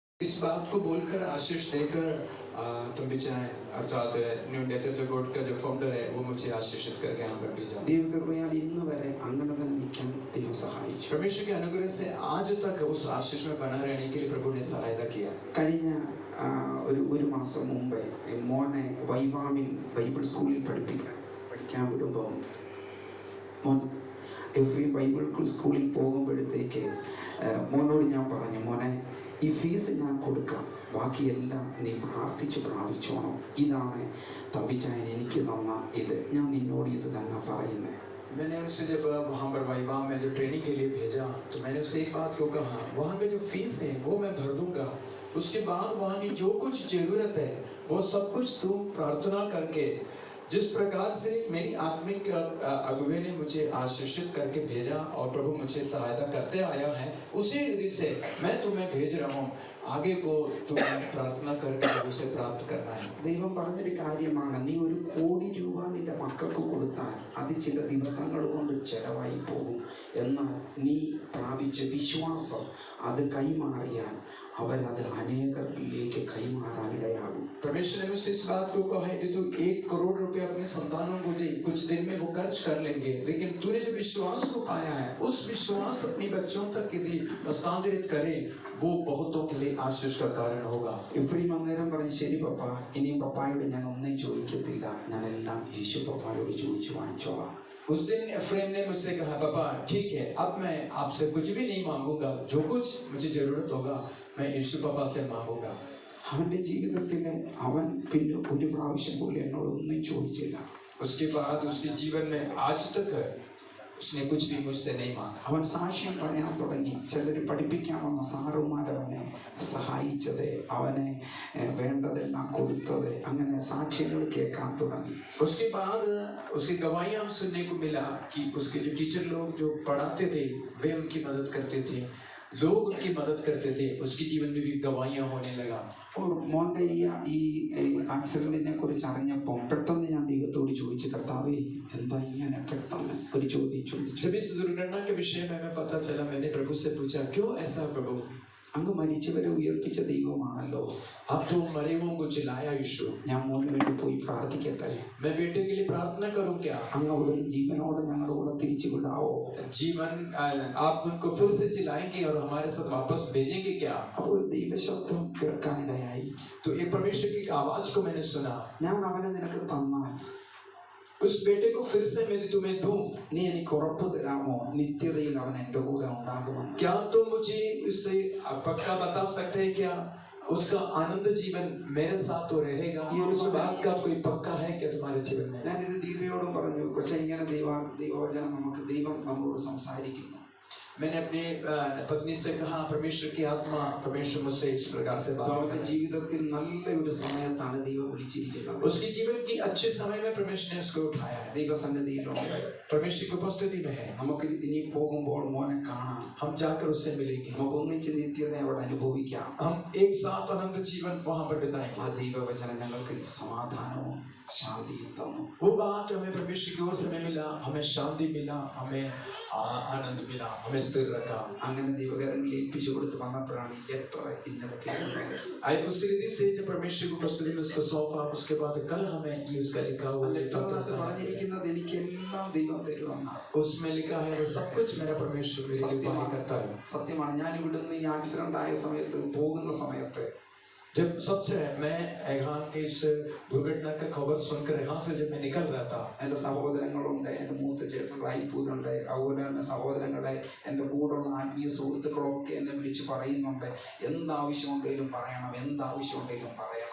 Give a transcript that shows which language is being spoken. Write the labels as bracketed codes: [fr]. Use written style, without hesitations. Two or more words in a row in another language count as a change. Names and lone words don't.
[hi] इस बात को बोलकर आशीष देकर तुम भी चाहें, अर्थात न्यू नेचर चर्च का जो फाउंडर है वो मुझे आशीषित करके यहाँ पर भेजा। परमेश्वर के अनुग्रह से आज तक उस आशीष में बना रहने के लिए प्रभु ने सहायता किया। [ml] ഒരു മാസം മുമ്പേ മോനെ വൈവാമിൽ ബൈബിൾ സ്കൂളിൽ പഠിക്കാൻ വിടുമ്പോൾ മോൻ എഫ്രീം ബൈബിൾ സ്കൂളിൽ പോകുമ്പോഴത്തേക്ക് മോനോട് ഞാൻ പറഞ്ഞു, മോനെ ഈ ഫീസ് ഞാൻ കൊടുക്കാം, ബാക്കിയെല്ലാം നീ പ്രാർത്ഥിച്ച് പ്രാപിച്ചോണം. ഇതാണ് തമ്പിച്ചായൻ എനിക്ക് തന്ന ഇത്, ഞാൻ നിന്നോട് ഇത് തന്നെ പറയുന്നത്. [hi] मैंने उससे जब वहाँ पर वाइवा में जो ट्रेनिंग के लिए भेजा तो मैंने उससे एक बात को कहा, वहाँ का जो फीस है वो मैं भर दूंगा, उसके बाद वहाँ की जो कुछ जरूरत है वो सब कुछ तुम प्रार्थना करके, जिस प्रकार से मेरी आत्मिक अगुवे ने मुझे आशीषित करके भेजा और प्रभु मुझे सहायता करते आया है, उसी रीति से मैं तुम्हें भेज रहा हूँ. आगे को तुम्हें प्रार्थना करके उसे प्राप्त करना है. [ml] ദൈവം പറഞ്ഞൊരു കാര്യമാണ്, നീ 1 കോടി രൂപ നിന്റെ മക്കൾക്ക് കൊടുത്താൽ അത് ചില ദിവസങ്ങൾ കൊണ്ട് ചെലവായി പോകും. എന്നാൽ നീ പ്രാപിച്ച വിശ്വാസം അത് കൈമാറിയാൽ അവരത് അനേകരിലേക്ക് കൈമാറാനിടയാകും. [hi] परमेश्वर ने मुझसे इस बात को कहा है कि तू 1 करोड़ रुपए अपने संतानों को दे, कुछ दिन में वो खर्च कर लेंगे, लेकिन तूने जो विश्वास को पाया है उस विश्वास अपने बच्चों तक यदि हस्तांतरित करे वो बहुतों के लिए आशीष का कारण होगा. [ml] എഫ്രീം അന്നേരം പറഞ്ഞു, ശരി പപ്പ, ഇനിയും പപ്പായോട് ഞാൻ ഒന്നും ചോദിക്കത്തില്ല, ഞാൻ എല്ലാം യേശു പപ്പായോട് ചോദിച്ചു വാങ്ങിച്ചോളാം. [hi] उस दिन एफ्रेम ने मुझसे कहा, पापा ठीक है, अब मैं आपसे कुछ भी नहीं मांगूंगा, जो कुछ मुझे जरूरत होगा मैं यीशु पापा से मांगूंगा. [ml] അവന്റെ ജീവിതത്തിൽ അവൻ പിന്നെ ഒരു പ്രാവശ്യം പോലും എന്നോട് ഒന്നും ചോദിച്ചില്ല. [hi] उसके बाद उसके जीवन में आज तक उसने कुछ भी मुझसे नहीं मांगा. [ml] അവൻ സാക്ഷ്യം പറയാൻ തുടങ്ങി. ചിലർ പഠിപ്പിക്കാൻ വന്ന സാറുമാർ അവനെ സഹായിച്ചത്, അവനെ വേണ്ടതെല്ലാം കൊടുത്തത്, അങ്ങനെ സാക്ഷ്യങ്ങൾ കേൾക്കാൻ തുടങ്ങി. [hi] उसके बाद उसकी गवाहियां सुनने को मिला कि उसके जो टीचर लोग जो पढ़ाते थे वे उनकी मदद करते थे, लोग उनकी मदद करते थे, उसके जीवन में भी गवाहियां होने लगा. [ml] മോന്റെ ഈ ആക്സിഡന്റിനെ കുറിച്ച് അറിഞ്ഞപ്പോൾ പെട്ടെന്ന് ഞാൻ ദൈവത്തോട് ചോദിച്ചു, കർത്താവേ എന്താ ഇങ്ങനെ പെട്ടെന്ന് ഒരു ചോദ്യം ചോദിച്ചു. [hi] जब इस दुर्घटना के विषय में हमें पता चला, मैंने प्रभु से पूछा, क्यों ऐसा प्रभु? [ml] അങ്ങ് മരിച്ചവരെ ഉയർപ്പിച്ച ദൈവമാണല്ലോ, [hi] अब तो मरे हुओं को जिलाया यीशु, [ml] ഞാൻ മോന് വേണ്ടി പോയി പ്രാർത്ഥിക്കട്ടെ, [hi] मैं बेटे के लिए प्रार्थना करूं क्या? [ml] അങ്ങ് അവിടെ ജീവനോടെ ഞങ്ങളുടെ കൂടെ തിരിച്ചു വിടാവോ? [hi] जीवन आप उनको फिर से जिलाएंगे और हमारे साथ वापस भेजेंगे क्या? [ml] അപ്പോൾ ദൈവശബ്ദം കേൾക്കാനിടയായി. [hi] तो ये परमेश्वर की आवाज को मैंने सुना, [ml] ഞാൻ അവനെ നിനക്ക് തന്നാൽ [hi] उस बेटे को फिर से मैं तुम्हें दूं, [ml] നീ എനിക്ക് ഉറപ്പ് തരാമോ നിത്യതയിൽ അവൻ എൻ്റെ കൂടെ ഉണ്ടാകുമെന്ന്? [hi] क्या तुम मुझे इससे पक्का बता सकते हैं क्या उसका आनंद जीवन मेरे साथ तो रहेगा? ये उस बात का कोई पक्का है क्या तुम्हारे जीवन में? [ml] ഞാൻ ഇത് ദീപയോടും പറഞ്ഞു, പക്ഷെ ഇങ്ങനെ ദൈവവചനം ദൈവം നമ്മളോട് സംസാരിക്കുന്നു. [hi] मैंने अपनी पत्नी से कहा, परमेश्वर की आत्मा, परमेश्वर मुझसे इस प्रकार से बात [ml] അവന്റെ ജീവിതത്തിൽ നല്ല ഒരു സമയത്താണ് ദൈവം വിളിച്ചിരിക്കുന്നത്. [hi] उसकी जीवन की अच्छे समय में परमेश्वर ने उसको उठाया है, [ml] ദൈവസന്നിധിയിലുണ്ട്, [hi] परमेश्वर की उपस्थिति में है. [ml] നമുക്ക് ഇനി പോകുമ്പോൾ മോനെ കാണാം, [hi] हम जाकर उससे मिलेंगे, [ml] നമുക്ക് ഒന്നിച്ച് നിത്യത അവിടെ അനുഭവിക്കാം. [hi] हम एक साथ अनंत जीवन वहां पर बिताएंगे. [ml] ആ ദൈവവചനം ഞങ്ങൾക്ക് സമാധാനവും ശാന്തിയും തന്നു. [hi] वो बात हमें परमेश्वर की ओर से मिला, हमें शांति मिला, हमें आनंद मिला, हमें स्थिर रखा. [ml] അങ്ങനെ ദൈവകരങ്ങളിൽ ഏൽപ്പിച്ചു കൊടുത്ത് വന്നപ്പോഴാണ് ഈ ലെറ്റർ ഇന്നലെ കേൾക്കുന്നത്. [hi] आई उस रीति से जब परमेश्वर को प्रस्तुति में उसको सौंपा, उसके बाद कल हमें ये उसका लिखा हुआ [ml] ലെറ്ററിനകത്ത് പറഞ്ഞിരിക്കുന്നത് എനിക്കെല്ലാം ദൈവം തരുമെന്നാണ്. [hi] उसमें लिखा है वो सब कुछ मेरा परमेश्वर मेरे लिए उपाय करता है. [ml] സത്യമാണ്. ഞാൻ ഇവിടുന്ന് ഈ ആക്സിഡന്റ് ആയ സമയത്ത് പോകുന്ന സമയത്ത് [hi] जब सबसे मैं यहाँ के इस दुर्घटना का खबर सुनकर यहाँ से जब मैं निकल रहा था, [ml] എൻ്റെ സഹോദരങ്ങളുണ്ട്, എൻ്റെ മൂത്ത ചേട്ടൻ റായ്പൂരുണ്ട്, അതുപോലെ തന്നെ സഹോദരങ്ങളെ എൻ്റെ കൂടെയുള്ള ആത്മീയ സുഹൃത്തുക്കളൊക്കെ എന്നെ വിളിച്ച് പറയുന്നുണ്ട്, എന്താവശ്യമുണ്ടെങ്കിലും പറയണം, എന്താവശ്യമുണ്ടെങ്കിലും പറയണം.